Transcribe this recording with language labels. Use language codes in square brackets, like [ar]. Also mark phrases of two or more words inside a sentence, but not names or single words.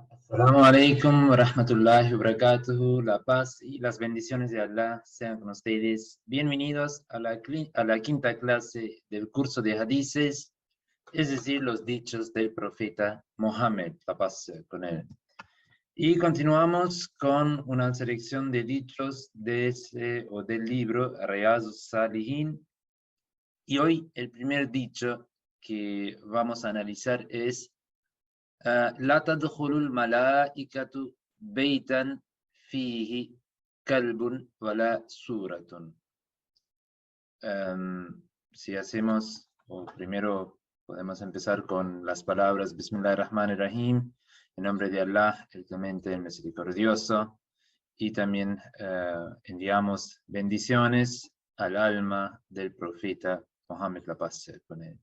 [ar] السلام عليكم ورحمة الله وبركاته. [es] La paz y las bendiciones de Allah sean con ustedes. Bienvenidos a la quinta clase del curso de hadices, es decir, los dichos del profeta Mohammed, la paz sea con él. Y continuamos con una selección de dichos del libro Riyadus Salihin. Y hoy el primer dicho que vamos a analizar es [ar] لا تدخل الملائكة بيتا فيه كلب ولا سورة. [es] Si hacemos, o primero podemos empezar con las palabras [ar] بسم الله الرحمن الرحيم, [es] en nombre de Allah, el clemente, el misericordioso, y también enviamos bendiciones al alma del profeta Mohammed, la paz sea con él.